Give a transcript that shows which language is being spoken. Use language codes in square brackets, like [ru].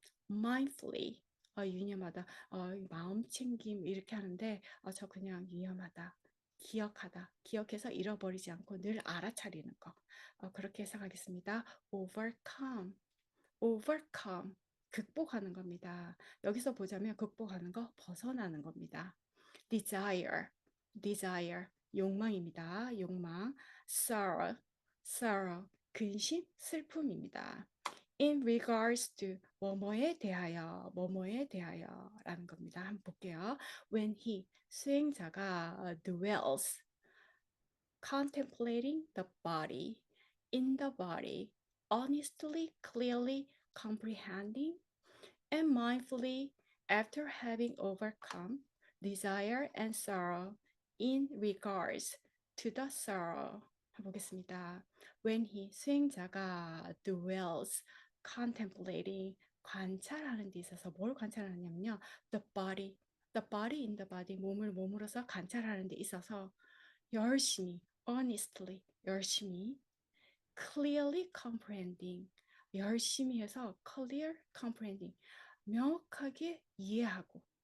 [ko] mindfully, 유념하다, 마음 챙김 이렇게 하는데 저 그냥 유념하다, 기억하다, 기억해서 잃어버리지 않고 늘 알아차리는 거. 그렇게 해석하겠습니다. overcome, overcome, 극복하는 겁니다. 여기서 보자면 극복하는 거, 벗어나는 겁니다. desire, desire, 욕망입니다. 욕망. sorrow, sorrow, 근심, 슬픔입니다. [en] in regards to [ko] 뭐뭐에 대하여라는 겁니다. 한번 볼게요. [en] when he [ko] 수행자가 [en] dwells contemplating the body in the body honestly clearly comprehending and mindfully after having overcome desire and sorrow in regards to the sorrow. [ko] 해보겠습니다. [en] When he [ko] 수행자가 [en] dwells contemplating [ko] 관찰하는 데 있어서 뭘 관찰하냐면요. [en] the body in the body [ko] 몸을 몸으로서 관찰하는 데 있어서 열심히 [en] honestly 열심히 clearly comprehending [ko] 열심히 해서 [en] clear comprehending [ko] 명확하게 이해하고